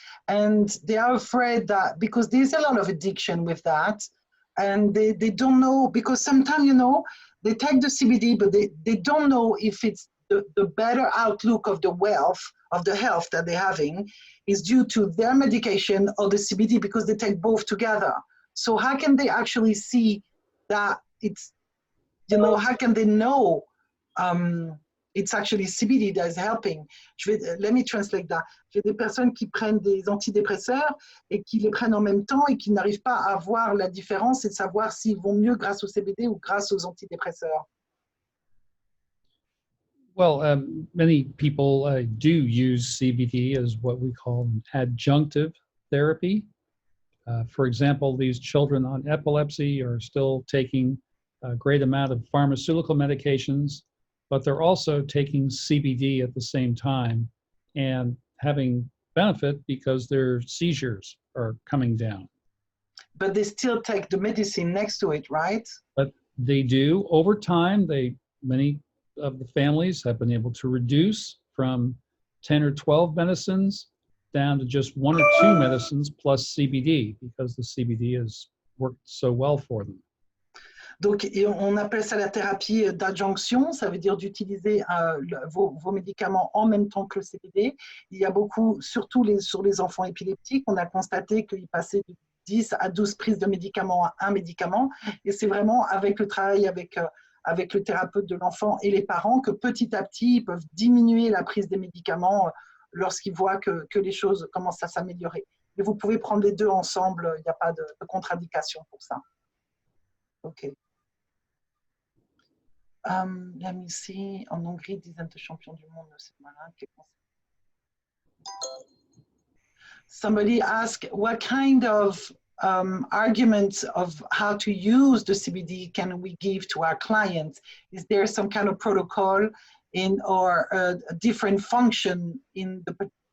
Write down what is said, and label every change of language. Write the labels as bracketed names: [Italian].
[English] And they are afraid that because there's a lot of addiction with that, and they don't know, because sometimes, you know, they take the CBD, but they don't know if it's the better outlook of the wealth, of the health that they're having is due to their medication or the CBD, because they take both together. So how can they actually see that it's, you know, how can they know it's actually CBD that is helping? Let me translate that. [French] J'ai des personnes qui prennent des antidépresseurs et qui les prennent en même temps et qui n'arrivent pas à voir la différence et de savoir s'ils vont mieux grâce au CBD ou grâce aux antidépresseurs. [English] Well, many people do use CBD as what we call adjunctive therapy. For example, these children on epilepsy are still taking a great amount of pharmaceutical medications, but they're also taking CBD at the same time and having benefit because their seizures are coming down. But they still take the medicine next to it, right? But they do. Over time, many of the families have been able to reduce from 10 or 12 medicines down to just 1 or 2 medicines plus CBD because the CBD has worked so well for them. [French] Donc, on appelle ça la thérapie d'adjonction, ça veut dire d'utiliser vos médicaments en même temps que le CBD. Il y a beaucoup, surtout sur les enfants épileptiques, on a constaté qu'ils passaient de 10 à 12 prises de médicaments à un médicament, et c'est vraiment avec le travail avec le thérapeute de l'enfant et les parents que petit à petit, ils peuvent diminuer la prise des médicaments lorsqu'ils voient que les choses commencent à s'améliorer. Et vous pouvez prendre les deux ensemble, il n'y a pas de contre-indication pour ça. OK. [English] Let me see. [French] En Hongrie, dizaine de champions du monde, c'est malin. [English] Somebody asked, what kind of arguments of how to use the CBD can we give to our clients? Is there some kind of protocol or a different function in the...